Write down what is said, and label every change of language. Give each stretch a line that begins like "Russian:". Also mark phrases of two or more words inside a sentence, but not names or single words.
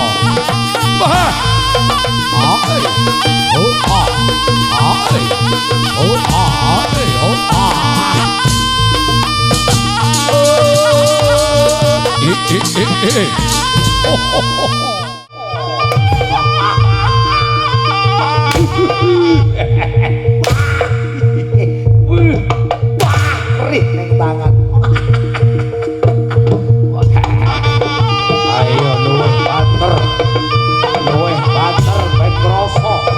Javanese: Bah. Ai. Oh ah. Ai. Oh ah. Ai. Oh ah. Oh ho ho ho. Perih neng tangan. Ayo luwih banter ben kroso.